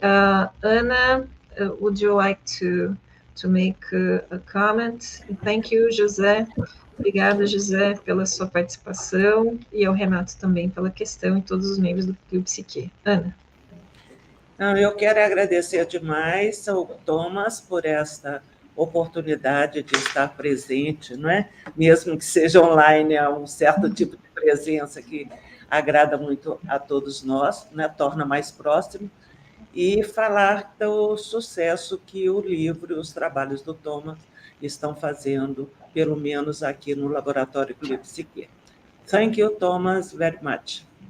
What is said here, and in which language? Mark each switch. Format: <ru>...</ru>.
<en>Ana, would you like to make a comment? Thank you, José.</en> <pt>Obrigada, José, pela sua participação, e ao Renato também pela questão, e todos os membros do Clube Psique. Ana. Eu quero agradecer demais ao Thomas por esta oportunidade de estar presente, não é? Mesmo que seja online, é um certo tipo de presença que agrada muito a todos nós, né? Torna mais próximo, e falar do sucesso que o livro e os trabalhos do Thomas estão fazendo, pelo menos aqui no Laboratório Clube Psique.</pt> <en>Thank you, Thomas, very much.</en>